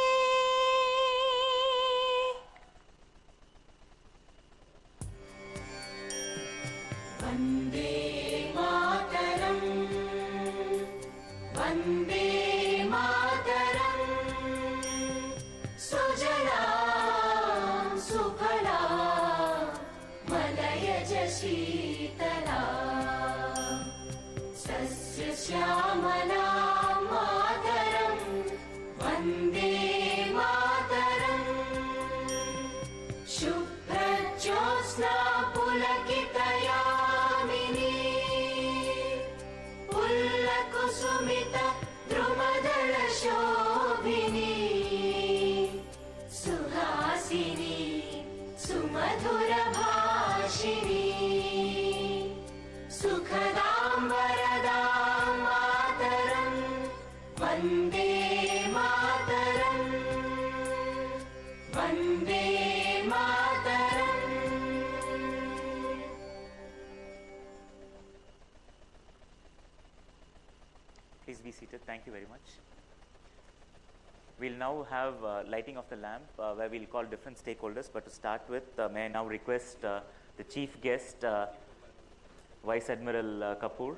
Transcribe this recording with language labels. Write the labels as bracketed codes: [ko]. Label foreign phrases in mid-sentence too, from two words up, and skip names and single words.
[sa] वन्दे मातरं वन्दे मातरं सुजलां सुफलां मलयज शीतलां सस्य श्यामलां मातरं वन्दे मातरं शुभ्रज्योत्स्ना पुलकितयामिनी फुल्लकुसुमित द्रुमदल शोभिनी सुहासिनी सुमधुर भाषिनी सुखदां वरदां मातरं वन्दे मातरं वन्दे मातरं. [en] Please be seated. Thank you very much. We'll now have lighting of the lamp where we'll call different stakeholders. But to start with, may I now request the chief guest, Vice Admiral Kapoor.